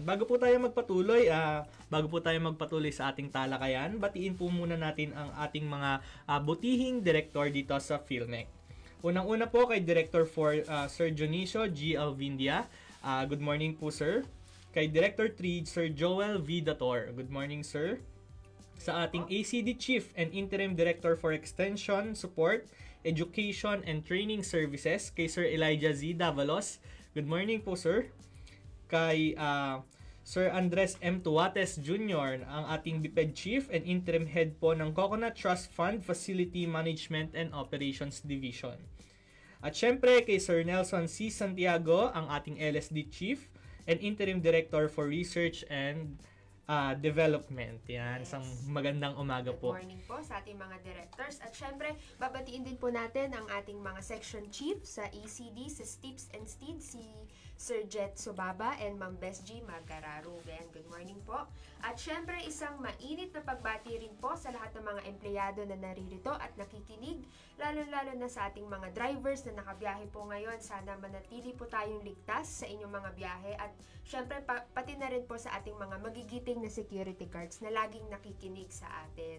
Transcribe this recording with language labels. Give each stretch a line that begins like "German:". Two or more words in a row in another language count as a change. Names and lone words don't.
Filipino: Bago po tayo magpatuloy sa ating talakayan, batiin po muna natin ang ating mga butihing director dito sa PhilMec. Unang-una po kay Director 4, Sir Dionisio G. Alvindia.
English: Good morning
Filipino: po, sir. Kay Director 3, Sir Joel V. Dator.
English: Good morning, sir.
Filipino: Sa ating
English: ACD Chief and Interim Director for Extension, Support, Education, and Training Services,
Filipino: kay Sir Elijah Z. Davalos.
English: Good morning
Filipino: po, sir. Kay Sir Andres M. Tuates Jr., ang ating
English: BPED Chief and Interim Head po ng Coconut Trust Fund Facility Management and Operations Division.
Filipino: At syempre, kay Sir Nelson C. Santiago, ang ating
English: LSD Chief and Interim Director for Research and Development.
Filipino: Yan, Yes. isang magandang umaga po.
English: Good morning
Filipino: po sa ating mga directors. At syempre, babatiin din po natin ang ating mga
English: section chief
Filipino: sa ECD, sa STIPS and STID, si Sir Jet Subaba and Ma'am Bes G. Magararuben.
English: Good morning
Filipino: po. At syempre, isang mainit na pagbati rin po sa lahat ng mga empleyado na naririto at nakikinig, lalo-lalo na sa ating mga drivers na nakabiyahe po ngayon. Sana manatili po tayong ligtas sa inyong mga biyahe at syempre, pati na rin po sa ating mga magigiting na
English: security guards
Filipino: na laging nakikinig sa atin.